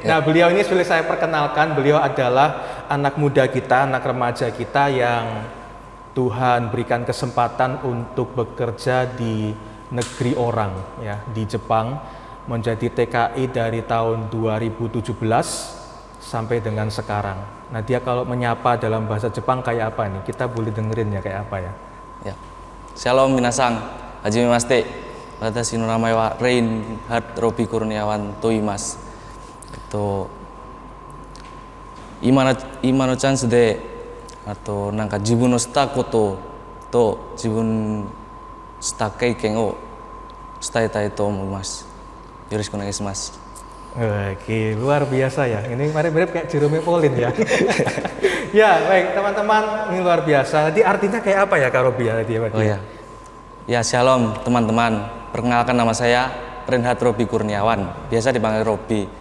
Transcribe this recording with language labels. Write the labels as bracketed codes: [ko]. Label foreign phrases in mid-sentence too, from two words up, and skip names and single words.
[id] Nah, beliau ini sudah saya perkenalkan, beliau adalah anak muda kita, anak remaja kita yang Tuhan berikan kesempatan untuk bekerja di negeri orang, ya, di Jepang, menjadi TKI dari tahun 2017 sampai dengan sekarang. Nah, dia kalau menyapa dalam bahasa Jepang kayak apa nih? Kita boleh dengerin ya kayak apa ya? [ja] Ya. Shalom 皆さん、はじめまして. 私の名前は Reinhard Robi Kurniawan と います. 今のチャンスでなんか自分のしたことと自分した経験を伝えたいと思います。よろしくお願いします。 [id] Oke, luar biasa ya. Ini mirip kayak Jerome Pauline ya. Ya, baik teman-teman, ini luar biasa. Jadi artinya kayak apa ya Kak Robi ya? Oh ya. Ya, shalom teman-teman. Perkenalkan nama saya Reinhard Robi Kurniawan. Biasa dipanggil Robi.